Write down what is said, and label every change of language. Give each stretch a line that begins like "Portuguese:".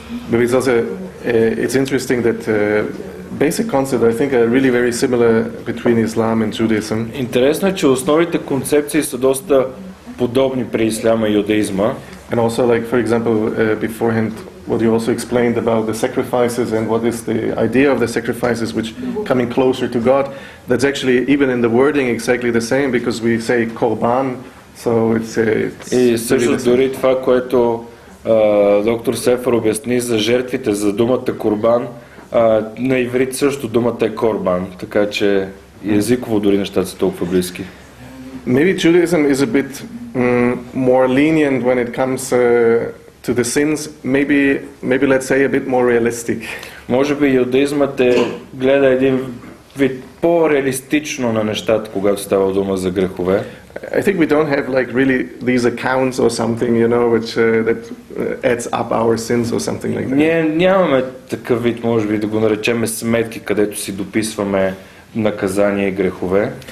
English: But it's also it's interesting that basic concepts I think are really very similar between Islam and Judaism.
Bulgarian: Интересно е, че основните концепции са доста подобни при исляма и юдаизма.
English: And also, like for example, beforehand, what you also explained about the sacrifices and what is the idea of the sacrifices, which coming closer to God. That's actually even in the wording exactly the same because we say korban, so it's.
Bulgarian: И също дори това, което доктор Сефер обясни за жертвите, за думата корбан, на иврит също думата е корбан, така че езиково дори нещата са толкова близки.
English: Maybe Judaism is a bit more lenient when it comes to the sins. Maybe let's say a bit more realistic.
Bulgarian: Може би юдаизмът гледа един вид по-реалистично на нещата, когато става дума за грехове.
English: I think we don't have like really these accounts or something, you know, which that adds up our sins or something like that.
Bulgarian: Ние нямаме такъв вид, може би да го наречем сметки, където си дописваме наказания и грехове.